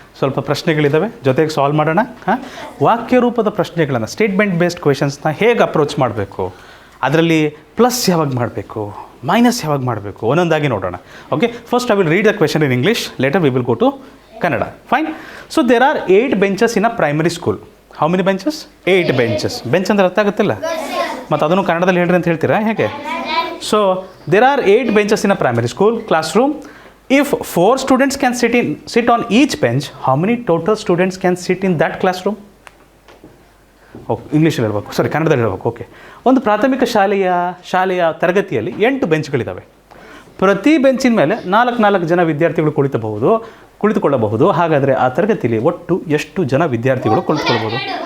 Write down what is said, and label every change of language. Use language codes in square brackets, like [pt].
[kn] ಸ್ವಲ್ಪ ಪ್ರಶ್ನೆಗಳಿದ್ದಾವೆ, ಜೊತೆಗೆ ಸಾಲ್ವ್ ಮಾಡೋಣ. ವಾಕ್ಯರೂಪದ ಪ್ರಶ್ನೆಗಳನ್ನು, ಸ್ಟೇಟ್ಮೆಂಟ್ ಬೇಸ್ಡ್ ಕ್ವೆಶನ್ಸ್ನ ಹೇಗೆ ಅಪ್ರೋಚ್ ಮಾಡಬೇಕು, ಅದರಲ್ಲಿ ಪ್ಲಸ್ ಯಾವಾಗ ಮಾಡಬೇಕು, ಮೈನಸ್ ಯಾವಾಗ ಮಾಡಬೇಕು, ಒಂದೊಂದಾಗಿ ನೋಡೋಣ. [en] Okay, first I will read the question in English, later we will go to Kannada. Fine. So there are 8 benches in a primary school. How many benches? 8 benches. [kn] Bench ಅಂದರೆ ಅರ್ಥ ಆಗುತ್ತಿಲ್ಲ, ಮತ್ತು ಅದನ್ನು ಕನ್ನಡದಲ್ಲಿ ಹೇಳ್ರಿ ಅಂತ ಹೇಳ್ತೀರಾ ಹೇಗೆ? [en] So there are 8 benches in a primary school classroom. If 4 students can sit on each bench, how many total students can sit in that classroom? [kn] Okay, ಇಂಗ್ಲೀಷಲ್ಲಿ ಹೇಳ್ಬೇಕು, ಸಾರಿ ಕನ್ನಡದಲ್ಲಿ ಹೇಳ್ಬೇಕು. ಓಕೆ, ಒಂದು ಪ್ರಾಥಮಿಕ ಶಾಲೆಯ ತರಗತಿಯಲ್ಲಿ 8 ಬೆಂಚ್ಗಳಿದ್ದಾವೆ. ಪ್ರತಿ ಬೆಂಚಿನ ಮೇಲೆ 4 ಜನ ವಿದ್ಯಾರ್ಥಿಗಳು ಕುಳಿತುಕೊಳ್ಳಬಹುದು. ಹಾಗಾದರೆ ಆ ತರಗತಿಯಲ್ಲಿ ಒಟ್ಟು ಎಷ್ಟು ಜನ ವಿದ್ಯಾರ್ಥಿಗಳು ಕುಳಿತುಕೊಳ್ಬೋದು?